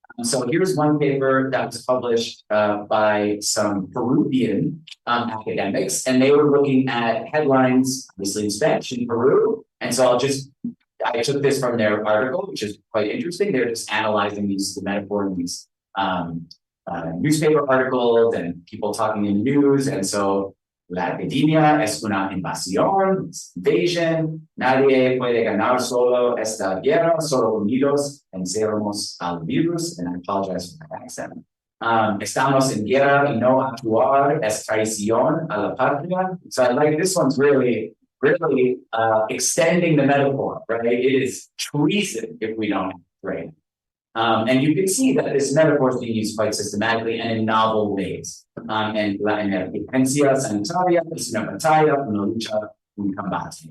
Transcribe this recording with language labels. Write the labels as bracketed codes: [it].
[en] So here's one paper that was published by some Peruvian academics, and they were looking at headlines, obviously in Spanish in Peru. And so I took this from their article, which is quite interesting. They're just analyzing the metaphor in these newspaper articles and people talking in news. And so [es] la epidemia es una invasión, invasion. Nadie puede ganar solo esta guerra, solo unidos venceremos al virus. [en] And I apologize for my accent. [es] Estamos en guerra y no actuar es traición a la patria. [en] So I like this one's really extending the metaphor, right? It is treason if we don't act, right? And you can see that this metaphor is being used quite systematically and in novel ways. [es] And la emergencia sanitaria es una batalla, una lucha, un combate.